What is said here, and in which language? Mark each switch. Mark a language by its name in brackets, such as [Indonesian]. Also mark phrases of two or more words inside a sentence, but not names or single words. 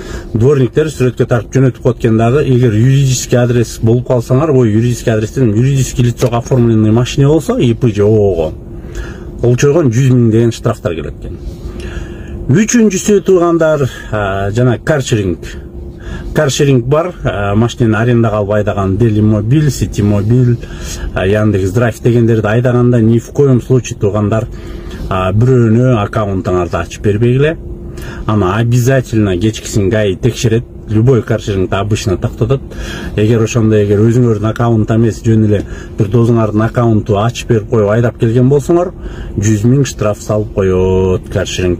[Kyrgyz] Дворниктер сүрөткө тартып жөнөтүп коет экен дагы. Эгер [Russian] юридический адрес [Kyrgyz] болуп калсаңар, ой, [Russian] юридический адрестен юридический лицого оформленный машине [Kyrgyz] болсо, ИП же ОООго олчойгон 100 000 деген штрафтар келет экен. Үчүнчүсү, туугандар, жана каршеринг бар, машинени арендага алып айдаган, Делимобиль, Ситимобиль, Яндекс.Драйв дегендерди айдаганда [Russian] ни в коем случае, [Kyrgyz] туугандар, бирөөнө аккаунтуңарды ачып бербегиле. Аны обязательно кечкисин ГАИ текшерет. Любой каршерингди обычно токтотот. Эгер өзүңөрдүн аккаунт эмес, жөн эле бир досуңардын аккаунту ачып берип коюп айдап келген болсоңор, 100 000 штраф салып коет каршеринг.